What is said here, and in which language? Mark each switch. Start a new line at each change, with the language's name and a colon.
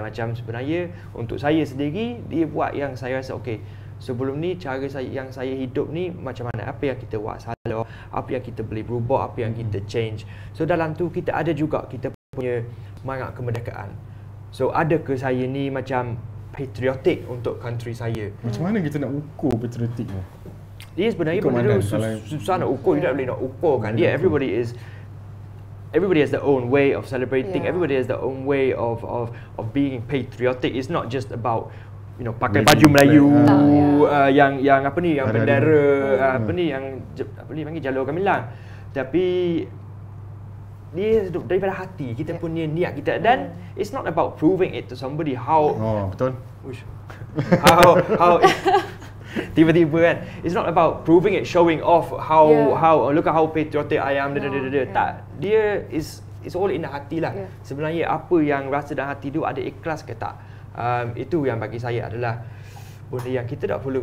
Malay: Macam sebenarnya untuk saya sendiri, dia buat yang saya rasa sebelum ni cara yang saya hidup ni macam mana, apa yang kita buat salah, apa yang kita boleh berubah, apa yang kita change. So dalam tu kita ada juga kita punya semangat kemerdekaan. So ada ke saya ni macam patriotic untuk country saya? Macam mana kita nak ukur patriotic tu? Dia sebenarnya benda tu susah nak ukur. You tak boleh nak ukur kan.
English: Dia everybody has their own way of celebrating. Everybody has their own way of being patriotic. It's not just about
Malay: pakai baju Melayu yang apa ni, yang bendera yang panggil jalur gemilang, tapi dia daripada hati kita punya niat kita.
English: Dan it's not about proving it to somebody how
Malay: betul.
English: how
Malay: tiba-tiba kan,
English: it's not about proving it, showing off how look at how patriotic I am.
Malay: Tak, dia is all in the hati lah. Sebenarnya apa yang rasa dalam hati tu, ada ikhlas ke tak. Itu yang bagi saya adalah benda yang kita tak perlu.